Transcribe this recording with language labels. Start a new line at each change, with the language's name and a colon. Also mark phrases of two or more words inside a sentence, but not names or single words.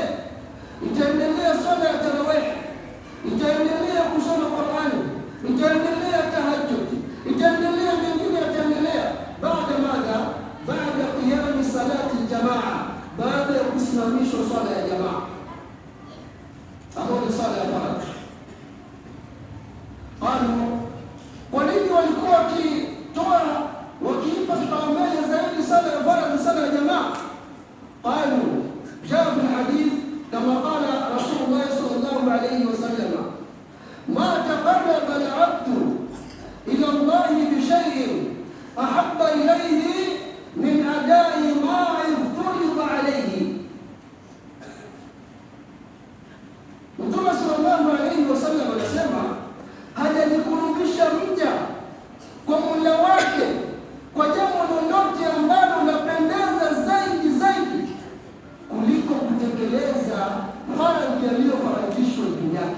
Swahili: Itaendelea swala ya tarawih, itaendelea kusoma Qur'ani, itaendelea tahajjud, itaendelea mengine, itaendelea baada madha, baada
Arabic: قيام صلاة جماعة,
Swahili: baada ya kusimamishwa swala ya jamaa ambayo ni swala ya faradhi. Kwa nini walikuwa wakiipa kipaumbele zaidi sala ya faradhi, sala ya jamaa?
Arabic: قالوا جاء في حديث kama قال رسول الله صلى الله عليه وسلم ما تقرب العبد إلى الله بشيء أحب إليه من أداء ما افترض عليه.
Swahili: Mtume
Arabic: صلى الله عليه وسلم
Swahili: anasema, hajajikurubisha mja kwa Mola wake kwa jambo lolote ambalo lapendeza zaidi kuliko kutekeleza faradhi yaliyofaradhishwa juu yake.